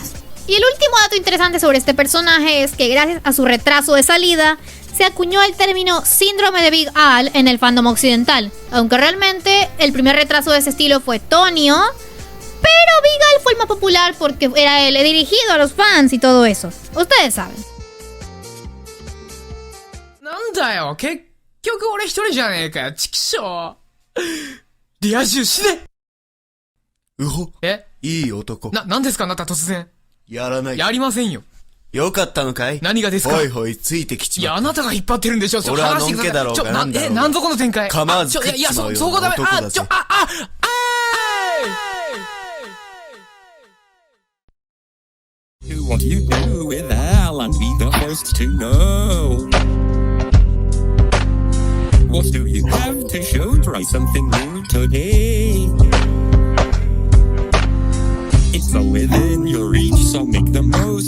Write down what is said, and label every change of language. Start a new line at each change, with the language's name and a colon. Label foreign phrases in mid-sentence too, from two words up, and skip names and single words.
Spanish: Y el último dato interesante sobre este personaje es que gracias a su retraso de salida, se acuñó el término síndrome de Big Al en el fandom occidental, aunque realmente el primer retraso de ese estilo fue Tonio, pero Big Al fue el más popular porque era el dirigido a los fans y todo eso. Ustedes saben.
Japanese: なんだよ、結局俺一人じゃねえかよ、チキショー。リア充死ね。うほ。え？いい男。なんですかあなた突然。やらない。やりませんよ。よかったのかい？何がですか？ほいほいついてきちまった。いや、あなたが引っ張ってるんでしょ。俺はのんけだろうがなんだろうが。なんぞこの展開。構わず食っちまうような男だぜ。
English: What you do with Al and be the first to know. What do you have to show? Try something new today. It's all within your reach, so make the most.